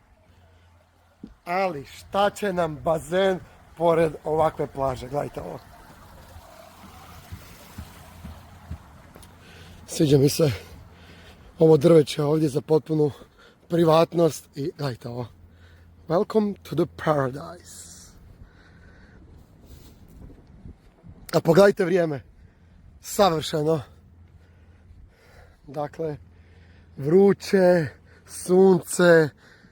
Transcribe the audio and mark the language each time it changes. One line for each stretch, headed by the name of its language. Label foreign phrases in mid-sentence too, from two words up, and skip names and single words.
Bosnian: Ali šta će nam bazen pored ovakve plaže? Gledajte ovo. Sviđa mi se ovo drveće ovdje za potpunu privatnost i gledajte ovo.
English: Welcome to the paradise.
Bosnian: A pogledajte vrijeme. Savršeno. Dakle, vruće, sunce,